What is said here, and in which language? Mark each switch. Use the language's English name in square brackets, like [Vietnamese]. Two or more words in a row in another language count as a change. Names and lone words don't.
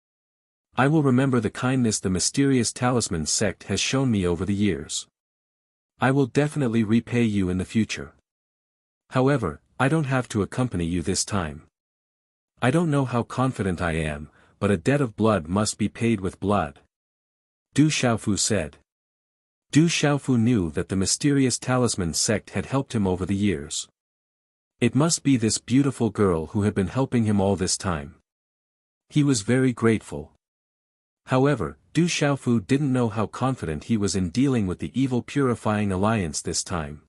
[English] I will remember the kindness the mysterious Talisman sect has shown me over the years. I will definitely repay you in the future. However, I don't have to accompany you this time. I don't know how confident I am, but a debt of blood must be paid with blood. Du Xiaofu said. Du Xiaofu knew that the mysterious Talisman sect had helped him over the years. It must be this beautiful girl who had been helping him all this time. He was very grateful. However, Du Xiaofu didn't know how confident he was in dealing with the evil purifying alliance this time.